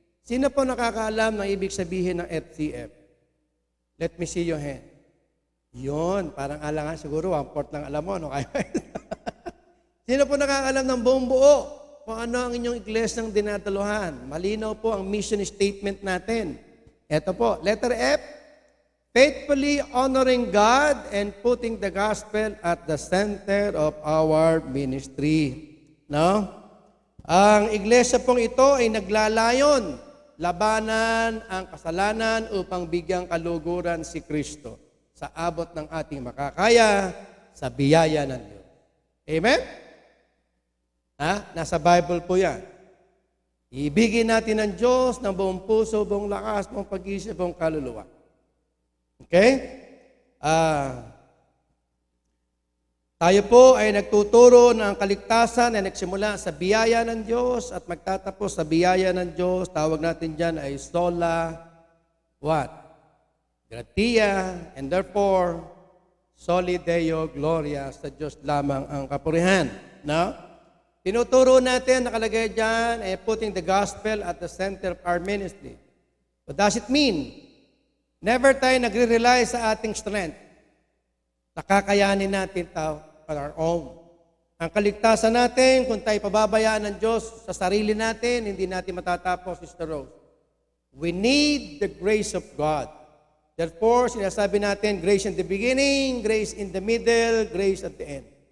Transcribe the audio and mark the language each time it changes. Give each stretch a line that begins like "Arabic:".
Filipino: Sino po nakakaalam ng ibig sabihin ng FCF?
English: Let me see your hand.
Filipino: Yun, parang alangan siguro, 1/4 lang alam mo, no? Sino po nakakaalam ng buong buo kung ano ang inyong iglesyang dinadaluhan? Malinaw po ang mission statement natin. Ito po,
English: letter F, faithfully honoring God and putting the gospel at the center of our ministry.
Filipino: No? Ang iglesia pong ito ay naglalayon, labanan ang kasalanan upang bigyang kaluguran si Kristo sa abot ng ating makakaya sa biyaya ng Diyos. Amen? Nasa Bible po yan. Ibigin natin ang Diyos ng buong puso, buong lakas, buong pag-isip, buong kaluluwa. Okay? Tayo po ay nagtuturo ng kaligtasan na nagsimula sa biyaya ng Diyos at magtatapos sa biyaya ng Diyos. Tawag natin dyan ay sola, what? Gratia, and therefore, soli Deo Gloria, sa Diyos lamang ang kapurihan. No? Tinuturo natin, nakalagay dyan, ay
English: putting the gospel at the center of our ministry. What does it mean?
Filipino: Never tayo nagre-rely sa ating strength. Nakakayanin natin ito on our own. Ang kaligtasan natin, kung tayo pababayaan ng Diyos sa sarili natin, hindi natin matatapos, Sister Rose.
English: We need the grace of God. Therefore,
Filipino: sinasabi natin,
English: grace in the beginning, grace in the middle, grace at the end.